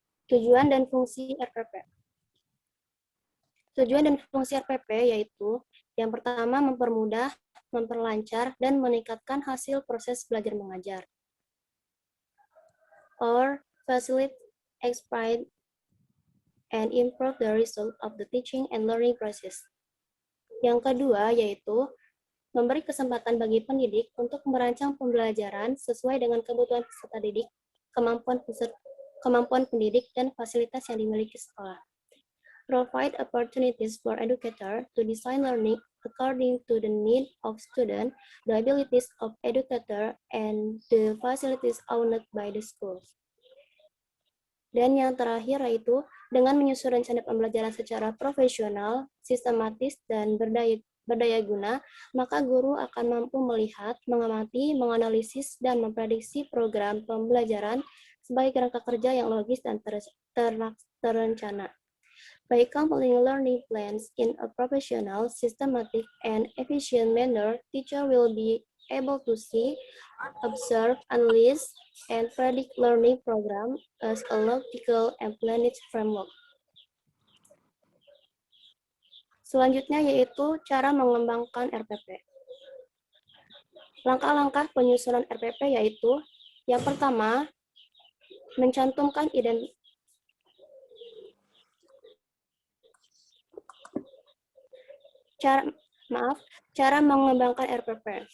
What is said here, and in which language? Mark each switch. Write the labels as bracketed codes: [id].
[id] Tujuan dan fungsi RPP. Tujuan dan fungsi RPP yaitu yang pertama mempermudah, memperlancar, dan meningkatkan hasil proses belajar mengajar. [en] Or facilitate, expedite, and improve the result of the teaching and learning process. [id] Yang kedua yaitu memberi kesempatan bagi pendidik untuk merancang pembelajaran sesuai dengan kebutuhan peserta didik, kemampuan pendidik, dan fasilitas yang dimiliki sekolah. [en] Provide opportunities for educator to design learning according to the need of student, the abilities of educator, and the facilities owned by the schools. [id] Dan yang terakhir yaitu dengan menyusun rencana pembelajaran secara profesional, sistematis, dan berdaya guna, maka guru akan mampu melihat, mengamati, menganalisis, dan memprediksi program pembelajaran sebagai kerangka kerja yang logis dan terencana. [en] By completing learning plans in a professional, systematic, and efficient manner, teacher will be able to see, observe, analyze, and predict learning program as a logical and planned framework. [id] Selanjutnya yaitu cara mengembangkan RPP. Langkah-langkah penyusunan RPP yaitu yang pertama, mencantumkan cara mengembangkan RPP.